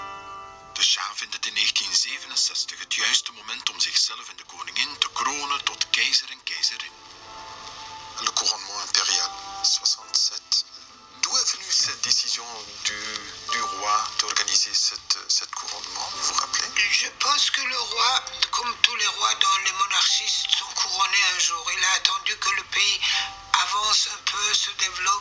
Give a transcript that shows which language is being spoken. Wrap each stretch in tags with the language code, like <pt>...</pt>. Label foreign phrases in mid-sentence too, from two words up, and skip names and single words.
<nl>De Shah vindt het in 1967 het juiste moment om zichzelf en de koningin te kronen tot keizer en keizerin.</nl> <fr>Le couronnement impérial, 67. D'où est venue cette décision du roi d'organiser cette couronnement, vous vous rappelez? Je pense que le roi, comme tous les rois dans les monarchies, sont couronnés un jour. Il a attendu que le pays avance un peu, se développe.</fr>